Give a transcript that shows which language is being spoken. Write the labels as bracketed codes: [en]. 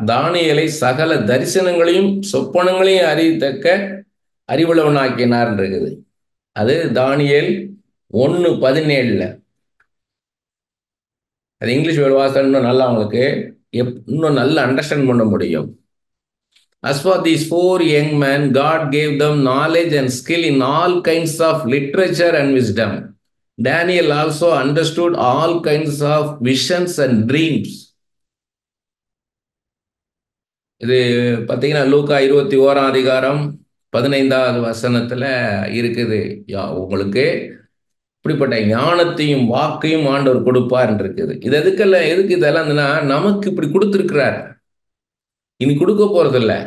[ta] தானியேலை சகல தரிசனங்களையும் சொப்பனங்களையும் அறியத்தக்க அறிவுள்ளவனாக்கினார் இருக்குது. அது தானியேல் 1:17. அது இங்கிலீஷ் வேர்டு வாசம் இன்னும் நல்லா அவங்களுக்கு இன்னும் நல்லா அண்டர்ஸ்டாண்ட் பண்ண முடியும். [en] As for these 4 young men, God gave them knowledge and skill in all kinds of literature and wisdom. Daniel also understood all kinds of visions and dreams. [ta] இது பார்த்தீங்கன்னா லூக்கா 21ஆம் அதிகாரம் 15வது வசனத்துல இருக்குது. உங்களுக்கு இப்படிப்பட்ட ஞானத்தையும் வாக்கையும் ஆண்டவர் கொடுப்பார் இருக்குது. இது எதுக்கு இதெல்லாம் நமக்கு இப்படி கொடுத்துருக்கிறார், இனி கொடுக்க போறதில்ல.